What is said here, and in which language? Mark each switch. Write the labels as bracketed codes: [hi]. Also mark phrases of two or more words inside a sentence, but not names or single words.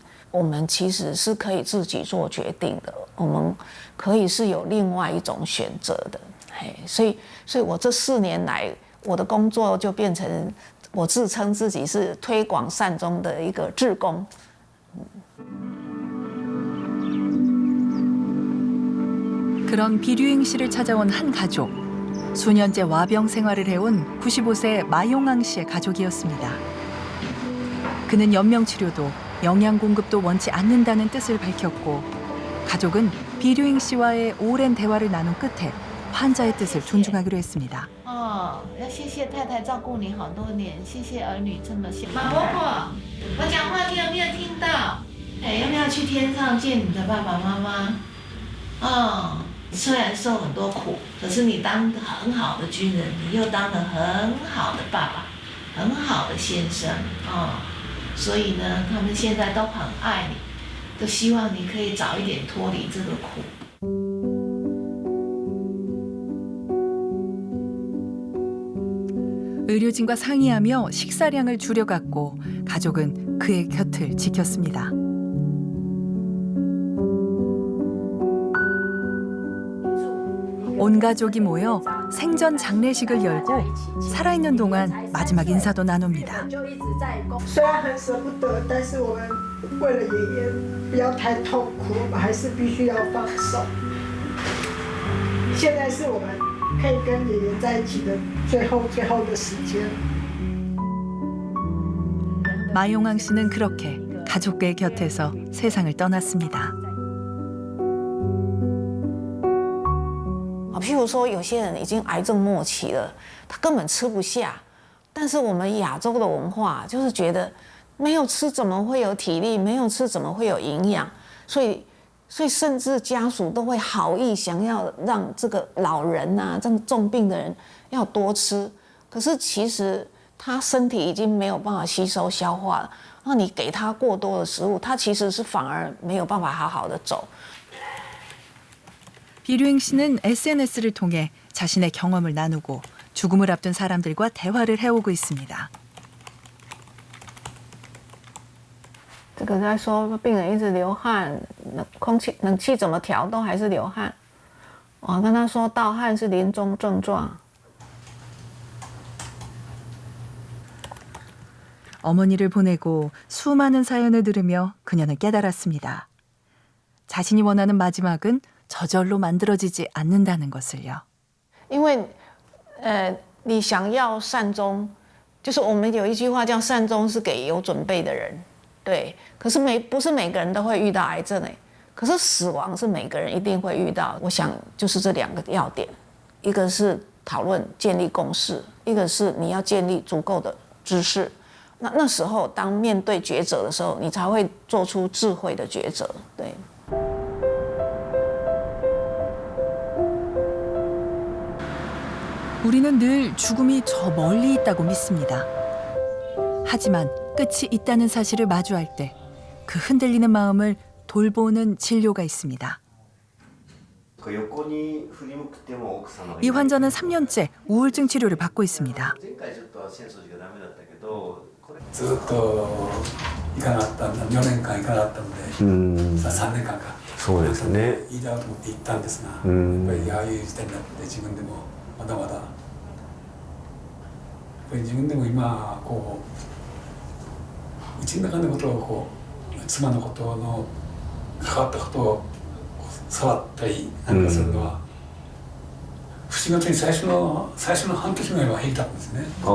[zh] 我们其实是可以自己做决定的，我们可以是有另外一种选择的，所以我这4年来，我的工作就变成我自称自己是推广善终的一个志工。 [ko] 그런 비류잉 씨를 찾아온 한 가족. 수년째 와병 생활을 해온 95세 마용앙 씨의 가족이었습니다. 그는 연명 치료도 영양 공급도 원치 않는다는 뜻을 밝혔고 가족은 비류잉 씨와의 오랜 대화를 나눈 끝에 환자의 뜻을 존중하기로 했습니다. [zh] 要谢谢太太照顾你好多年，谢谢儿女这么辛苦。马伯伯，我讲话你有没有听到？要不要去天上见你的爸爸妈妈？虽然受很多苦，可是你当很好的军人，你又当了很好的爸爸，很好的先生所以呢，他们现在都很爱你，都希望你可以早一点脱离这个苦。 [ko] 의료진과 상의하며 식사량을 줄여갔고 가족은 그의 곁을 지켰습니다. 온 가족이 모여 생전 장례식을 열고 살아있는 동안 마지막 인사도 나눕니다. [zh] 虽然很舍不得，但是我们为了爷爷不要太痛苦，我们还是必须要放手。现在是我们可以跟爷爷在一起的最后的时间。 [ko] 마용왕 씨는 그렇게 가족의 곁에서 세상을 떠났습니다. [zh] 譬如说，有些人已经癌症末期了，他根本吃不下。但是我们亚洲的文化就是觉得，没有吃怎么会有体力？没有吃怎么会有营养？所以甚至家属都会好意想要让这个老人啊，这重病的人要多吃。可是其实他身体已经没有办法吸收消化了，那你给他过多的食物，他其实是反而没有办法好好的走。 [ko] 비류행 씨는 SNS를 통해 자신의 경험을 나누고 죽음을 앞둔 사람들과 대화를 해오고 있습니다. [zh] 这个在说病人一直流汗，冷气怎么调都还是流汗。我跟他说，盗汗是临终症状。 [ko] 어머니를 보내고 수많은 사연을 들으며 그녀는 깨달았습니다. 자신이 원하는 마지막은 저절로 만들어지지 않는다는 것을요. [zh] 因为你想要善终，就是我们有一句话叫善终是给有准备的人，对。可是不是每个人都会遇到癌症可是死亡是每个人一定会遇到。我想就是这两个要点，一个是讨论建立共识，一个是你要建立足够的知识。那时候当面对抉择的时候，你才会做出智慧的抉择，对。 [ko] 우리는 늘 죽음이 저 멀리 있다고 믿습니다. 하지만 끝이 있다는 사실을 마주할 때 그 흔들리는 마음을 돌보는 진료가 있습니다. 이 환자는 3년째 우울증 치료를 받고 있습니다. [ja] ずっと行かなかったんだ、4年間行かなかったので、3年間か。そうですね。いいだと思って行ったんですが、やっぱりああいう時代になって自分でもまだまだ。やっぱり自分でも今こううちの中のことをこう妻のことの関わったことを触ったりなんかするのは、不思議なことに最初の半年ぐらいは平気だったんですね。